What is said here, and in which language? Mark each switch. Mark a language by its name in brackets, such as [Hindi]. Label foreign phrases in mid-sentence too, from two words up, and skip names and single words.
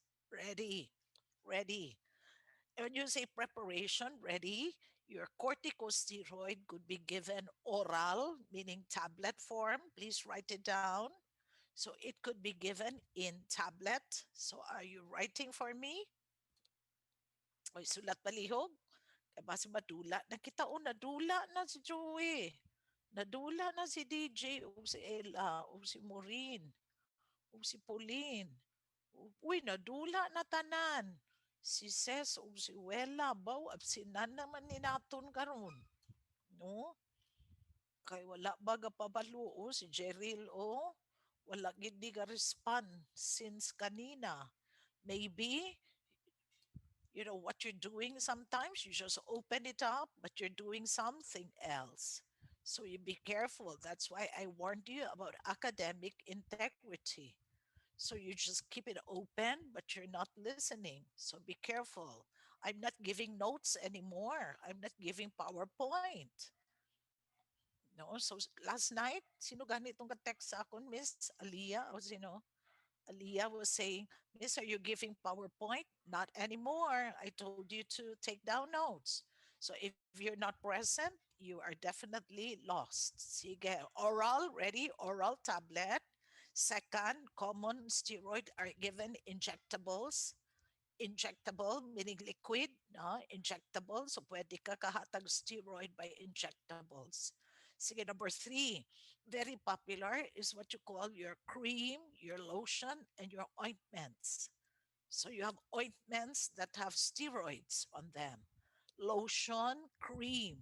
[English] Ready? Ready. When you say preparation, ready, your corticosteroid could be given oral, meaning tablet form. Please write it down. So it could be given in tablet. So are you writing for me? [Hiligaynon] Oy, sulat palihog. Kaya base madula. Nakita o, nadula na si Joey. Nadula na si DJ, o si Ella, o si Maureen, o si Pauline. Uy, nadula na tanan. Si Ses o si Wella, baw, absinan naman ni naton karon. No? Kay wala ba pabalo o si Jeril o wala gid di ka respond since kanina. [English] Maybe you know what you're doing sometimes you just open it up but you're doing something else, so you be careful. That's why I warned you about academic integrity. So you just keep it open but you're not listening, so be careful. I'm not giving notes anymore. I'm not giving PowerPoint. [Hiligaynon] No, so [English] last night [Hiligaynon] sino ganitong ka-text sa akon, Miss Aliyah o sino? [English] Aliyah was saying, Miss, are you giving PowerPoint? Not anymore. I told you to take down notes. So if you're not present, you are definitely lost. Sige, oral, ready? Oral tablet. Second, common steroid are given injectables. Injectable, meaning liquid, no? [Hiligaynon] Injectable. So pwede ka kahatag [English] steroid by injectables. Sige, number three, very popular is what you call your cream, your lotion, and your ointments. So you have ointments that have steroids on them, lotion, cream.